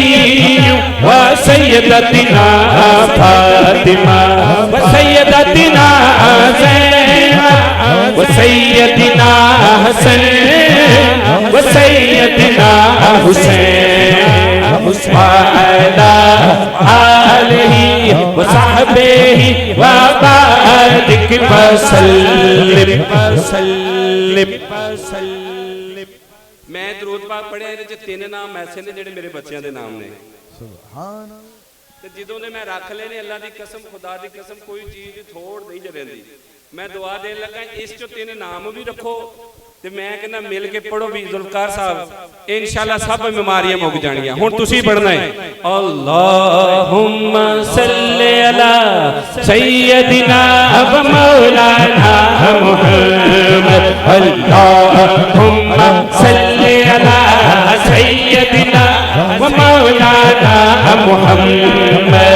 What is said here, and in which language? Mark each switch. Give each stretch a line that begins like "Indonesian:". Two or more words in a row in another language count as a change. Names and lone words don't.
Arabic: وسيدتنا فاطمة وسيدتنا زينب وسيدنا حسن وسيدنا حسين وعلى آله وصحبه وبارك وسلم.
Punjabi: میں درود پاک پڑھیا اہدے چ تین نام ایسے نے جہڑے میرے بچوں کے نام نے
Arabic: سبحان الله.
Punjabi: جدوں نے میں رکھ لینے
Urdu: اللہ کی قسم خدا کی قسم
Punjabi: کوئی چیز تھوڑ نہیں جریندی. میں دعا دین لگا اس چو تین نام بھی رکھو تے میں کہنا مل کے پڑھو بھی ذوالفقار صاحب ان شاء اللہ سب بیماریاں مک جانیاں. ہُن تسیں پڑھنا ہے
Arabic: اللهم صل على سيدنا ومولانا محمد اللهم صل على سيدنا ومولانا محمد